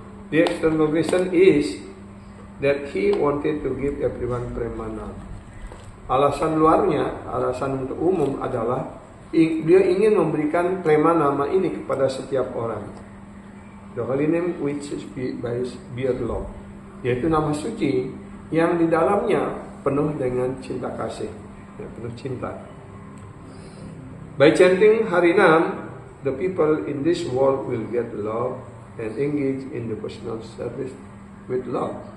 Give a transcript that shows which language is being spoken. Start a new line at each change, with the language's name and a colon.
English: The external reason is that he wanted to give everyone premana.
Indonesian: Alasan luarnya, alasan untuk umum adalah dia ingin memberikan premanama ini kepada setiap orang.
English: The holy name which is by bear love,
Indonesian: yaitu nama suci yang di dalamnya penuh dengan cinta kasih, penuh cinta.
English: By chanting Harinam, the people in this world will get love and engage in devotional service with love.